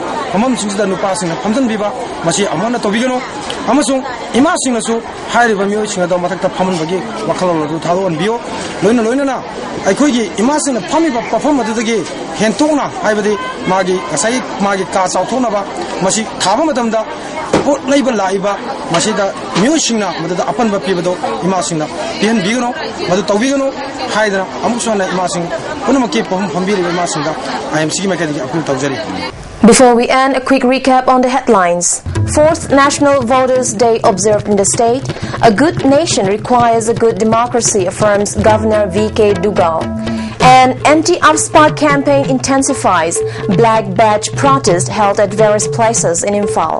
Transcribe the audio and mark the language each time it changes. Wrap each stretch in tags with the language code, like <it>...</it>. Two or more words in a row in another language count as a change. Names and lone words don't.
<mni>famam singda nupa sing famdan biba masi amona tobigano amasung ima singnasu hairiba myo singda mathakta phamun bagi wakhalo ru thalo on bio loina na aikhoigi ima sing phamiba perform adudagi hentona haibadi magi asai magi ka chauthona ba masi thaba matamda pot leiba laiba masida myo singna madada apan ba pibado ima singna pian bigano madu tobigano haidra amuksona ima sing punamaki perform phambiri ima singda IMC makadi appeal tawjari.</mni> <en>Before we end, a quick recap on the headlines. 4th National Voters' Day observed in the state. A good nation requires a good democracy, affirms Governor V.K. Dugal. An anti-upspot campaign intensifies. Black badge protest held at various places in Imphal.</en>